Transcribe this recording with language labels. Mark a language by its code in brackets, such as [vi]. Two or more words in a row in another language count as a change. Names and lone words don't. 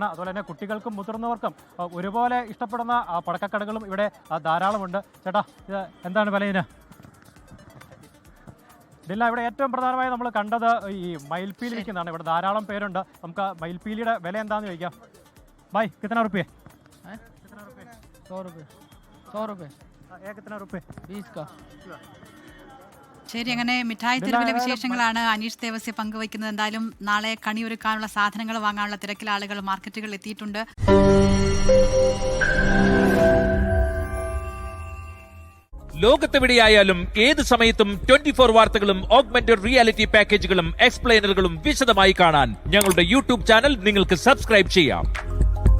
[ml] അതുപോലെ തന്നെ കുട്ടികൾക്കും മുതിർന്നവർക്കും ഒരുപോലെ ഇഷ്ടപ്പെടുന്ന പടക്കക്കടകളും ഇവിടെ ധാരാളമുണ്ട്. ചേട്ടാ, ഇത് എന്താണ് വില ഇതിന്? ഇല്ല, ഇവിടെ ഏറ്റവും പ്രധാനമായി നമ്മൾ കണ്ടത് ഈ മയിൽപ്പീലി വിൽക്കുന്നതാണ്. ഇവിടെ ധാരാളം പേരുണ്ട്. നമുക്ക് മയിൽപ്പീലിയുടെ വില എന്താണെന്ന് ചോദിക്കാം. [hi] भाई, कितना रुपये? 100 रुपये. 100 रुपये. कितना रुपये? 20 का. [ml] ശരി, അങ്ങനെ മിഠായി തെരുവിലെ വിശേഷങ്ങളാണ് അനീഷ് ദേവസ്യ പങ്കുവയ്ക്കുന്നത്. എന്തായാലും നാളെ കണി ഒരുക്കാനുള്ള സാധനങ്ങൾ വാങ്ങാനുള്ള തിരക്കിൽ ആളുകൾ മാർക്കറ്റുകളിൽ എത്തിയിട്ടുണ്ട്. ലോകത്തെവിടെയായാലും ഏത് സമയത്തും 24 വാർത്തകളും [en] augmented reality [ml] പാക്കേജുകളും എക്സ്പ്ലെയിനറുകളും വിശദമായി കാണാൻ ഞങ്ങളുടെ [en] YouTube channel [ml] നിങ്ങൾക്ക് സബ്സ്ക്രൈബ് ചെയ്യാം.